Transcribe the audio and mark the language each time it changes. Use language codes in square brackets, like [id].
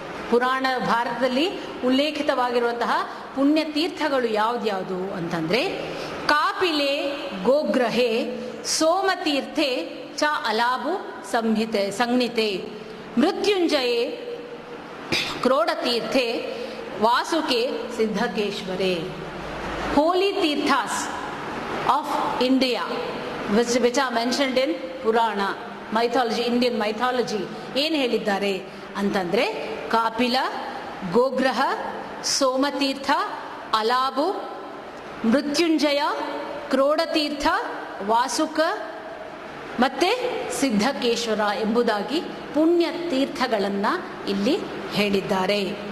[kn] ಪುರಾಣ ಭಾರತದಲ್ಲಿ ಉಲ್ಲೇಖಿತವಾಗಿರುವಂತಹ ಪುಣ್ಯ ತೀರ್ಥಗಳು ಯಾವ್ದ್ಯಾವುದು ಅಂತಂದ್ರೆ [sa] ಕಾಪಿಲೆ ಗೋಗ್ರಹೆ ಸೋಮತೀರ್ಥೆ ಚ ಅಲಾಭು ಸಂಹಿತೆ ಮೃತ್ಯುಂಜಯೇ ಕ್ರೋಡತೀರ್ಥೆ ವಾಸುಕೆ ಸಿದ್ಧಕೇಶ್ವರೇ. [en] Holy tirthas of India which are mentioned in Purana mythology, Indian mythology. [kn] ಏನು ಹೇಳಿದ್ದಾರೆ ಅಂತಂದ್ರೆ ಕಾಪಿಲ, ಗೋಗ್ರಹ, ಸೋಮತೀರ್ಥ, ಅಲಾಬು, ಮೃತ್ಯುಂಜಯ, ಕ್ರೋಡತೀರ್ಥ, ವಾಸುಕ ಮತ್ತೆ ಸಿದ್ಧಕೇಶ್ವರ ಎಂಬುದಾಗಿ ಪುಣ್ಯ ತೀರ್ಥಗಳನ್ನ ಇಲ್ಲಿ ಹೇಳಿದ್ದಾರೆ.